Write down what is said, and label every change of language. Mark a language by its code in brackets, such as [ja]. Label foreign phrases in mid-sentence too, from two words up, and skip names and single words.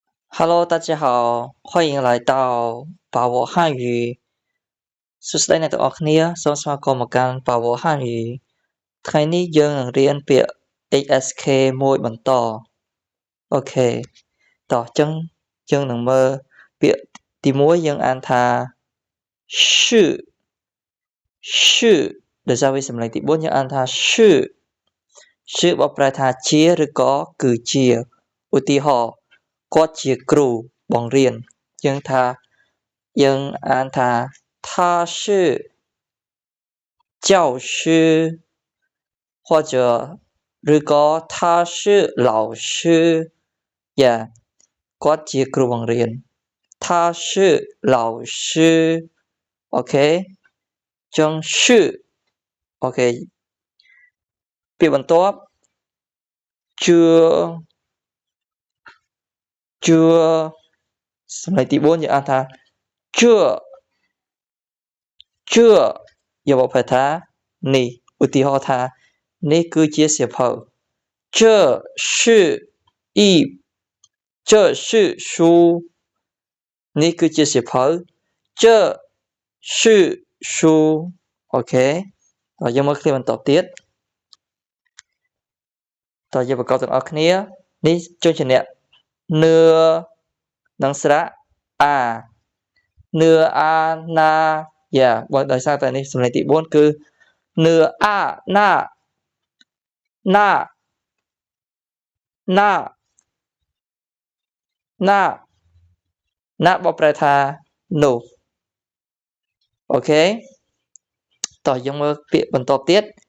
[zh] Hello，大家好，欢迎来到把握汉语。 [km] សួស្តីអ្នកទាំងអស់គ្នាសូមស្វាគមន៍មកកាន់បាវហានយីថ្ងៃនេះយើងនឹងរៀនពាក្យ HSK មួយបន្តអូខេតោះអញ្ចឹងយើងនឹងមើលពាក្យទី1យើងអានថា是 ដោយសារវាសំឡេងទី4យើងអានថា是បកប្រែថាជាឬក៏គឺជាឧទាហរណ៍គាត់ជាគ្រូបង្រៀនយើងអានថា [zh] 他是教师或者 [km] ឬក៏ [zh] 他是老师 [km] គាត់ជាគ្រូបង្រៀន [zh] 他是老师 [km] អូខេចឹង是អូខេពាក្យបន្ទាប់ជឿ សំឡេងទី4យើងអានថាជឿយកបកប្រែថានេះឧទាហរណ៍ថានេះគឺជាសៀវភៅ [zh] 这是一这是书 [km] នេះគឺជាសៀវភៅ [zh] 这是书 [km] អូខេតោះយើងមើលឃ្លាបន្តទៀត តើយើងប្រកបទាំងអស់គ្នានេះចូលជាអ្នកនឿនិងស្រៈអានឿអាណាបើដោយសារតែនេះសំឡេងទី4គឺនឿអាណាបកប្រែថានោះអូខេតោះយើងមើលពាក្យបន្តទៀត